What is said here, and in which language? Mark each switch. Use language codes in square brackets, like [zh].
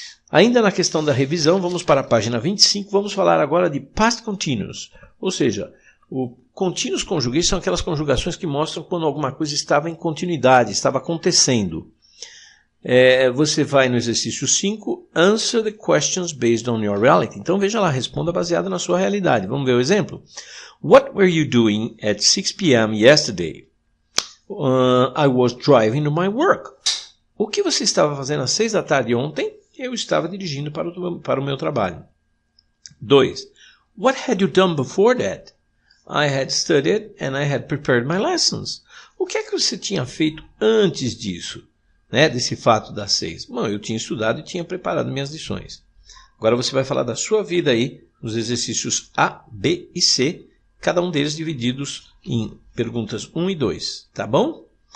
[pt] Ainda na questão da revisão, vamos para a página 25, vamos falar agora de past continuous. Ou seja, o continuous conjugations são aquelas conjugações que mostram quando alguma coisa estava em continuidade, estava acontecendo. Você vai no exercício 5, [en] answer the questions based on your reality. [pt] Então veja lá, responda baseado na sua realidade. Vamos ver o exemplo? [en] What were you doing at 6 p.m. yesterday? I was driving to my work. [pt] O que você estava fazendo às 6 da tarde ontem? Eu estava dirigindo para o meu trabalho. 2. [en] What had you done before that? I had studied and I had prepared my lessons. [pt] O que é que você tinha feito antes disso? Né, desse fato das 6? Bom, eu tinha estudado e tinha preparado minhas lições. Agora você vai falar da sua vida aí, nos exercícios A, B e C, cada um deles divididos em perguntas 1 e 2, tá bom?